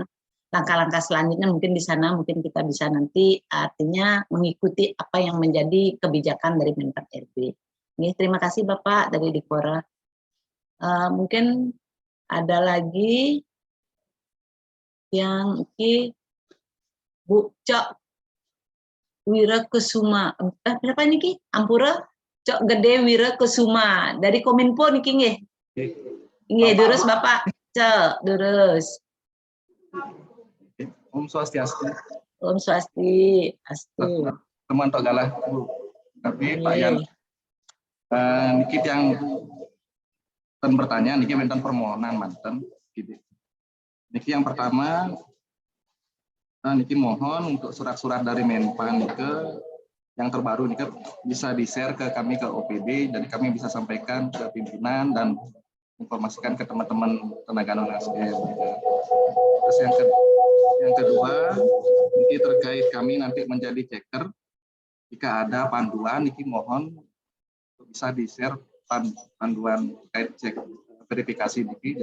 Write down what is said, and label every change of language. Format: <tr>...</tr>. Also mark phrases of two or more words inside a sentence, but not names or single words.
<id>Langkah-langkah selanjutnya mungkin di sana mungkin kita bisa nanti artinya mengikuti apa yang menjadi kebijakan dari Menpan RB. Terima kasih Bapak dari Dipora. Mungkin ada lagi yang Bu Cok Wira Kusuma. Berapa niki? Ampura Cok Gede Wira Kusuma dari Kominfo niki nggih. Nggih, terus Bapak Cok, terus.</id> <ban>Om Swastiastu. Om Swastiastu.</ban> <id>Teman tok galah, Bu. Tapi Pak Yan, niki yang bertanya, niki minta permohonan manten. Niki yang pertama, niki mohon untuk surat-surat dari Menpan ke yang terbaru niki bisa di-share ke kami ke OPD, jadi kami bisa sampaikan ke pimpinan dan informasikan ke teman-teman tenaga non-ASN. Terus yang kedua, niki terkait kami nanti menjadi checker, jika ada panduan, niki mohon bisa di-share panduan terkait cek verifikasi niki.</id>